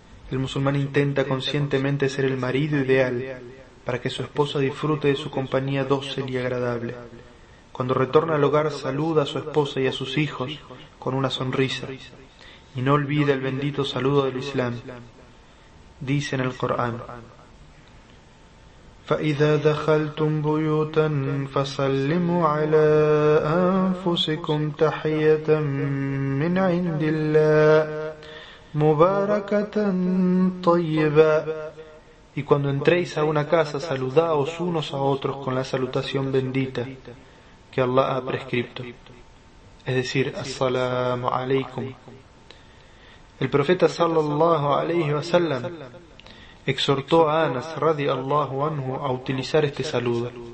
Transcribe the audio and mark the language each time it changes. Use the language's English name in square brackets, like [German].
[Spanish] El musulmán intenta conscientemente ser el marido ideal para que su esposa disfrute de su compañía dócil y agradable. Cuando retorna al hogar, saluda a su esposa y a sus hijos con una sonrisa, y no olvida el bendito saludo del Islam. Dice en el Corán: [Arabic] فَإِذَا دَخَلْتُمْ بُيُوتًا فَسَلِّمُوا عَلَىٰ أَنفُسِكُمْ تَحِيَّةً مِّنْ عِنْدِ اللَّهِ مُبَارَكَةً طَيِّبًا. [Spanish] Y cuando entréis a una casa, saludaos unos a otros con la salutación bendita que Allah ha prescripto, es decir, As-salamu alaykum. El profeta sallallahu alayhi wa sallam exhortó a Anas radiallahu anhu a utilizar este saludo.